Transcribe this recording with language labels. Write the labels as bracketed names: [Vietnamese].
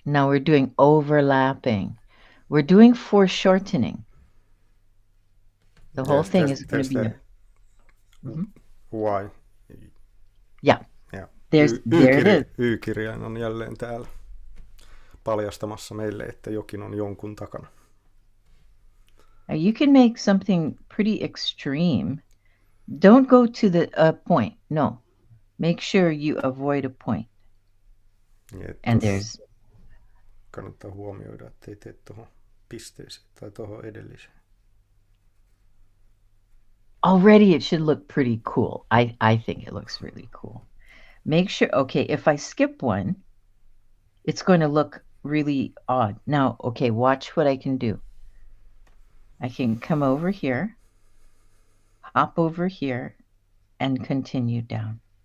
[English] Now we're doing overlapping. We're doing foreshortening. The whole thing is going to be Y. Yeah. There it is. [Finnish] Y-kirjain on jälleen täällä paljastamassa meille, että jokin on jonkun takana. [English] You can make something pretty extreme. Don't go to the point. No. Make sure you avoid a point. And there's... [Finnish] Kannattaa huomioida, ettei tee tuohon pisteeseen tai tuohon edelliseen. [English] Already it should look pretty cool. I think it looks really cool. Make sure, okay, if I skip one, it's going to look really odd. Now, okay, watch what I can do. I can come over here, hop over here, and continue down.